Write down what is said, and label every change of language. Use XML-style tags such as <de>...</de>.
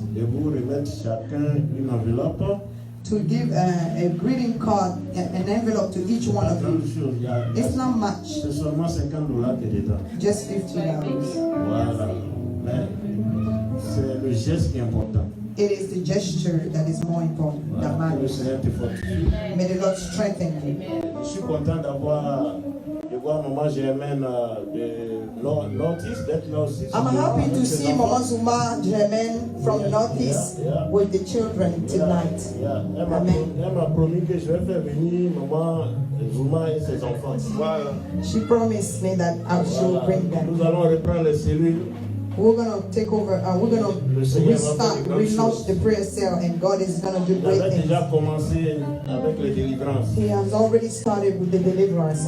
<fr>de vous remettre chacun une enveloppe.</fr> <en>to give a greeting card, an envelope to each one of you. It's not much,</en> <fr>C'est seulement $50 qui est dedans.</fr> <en>just $50.</en> <fr>Voilà. Mais c'est le geste qui est important.</fr> <en>It is the gesture that is more important than</en> <fr>Voilà. Que le</fr> <en>matters.</en> <fr>Seigneur te fortifie.</fr> <en>May the Lord strengthen you.</en> <fr>Je suis content de voir Maman Germaine de Northeast, d'être là aussi.</fr> <en>I'm happy to see Mama Zuma Germain from Northeast with the children tonight.</en> <fr>Elle m'a promis que je vais faire venir Maman Zuma et ses enfants. Voilà.</fr> <en>She promised me that I should bring them.</en> <fr>Nous allons reprendre les cellules.</fr> <en>We're going to take over, we're going to restart, relaunch the prayer cell, and God is going to do great</en> <fr>Il a</fr> <en>things.</en> <fr>déjà commencé avec les délivrances.</fr> <en>He has already started with the deliverances.</en>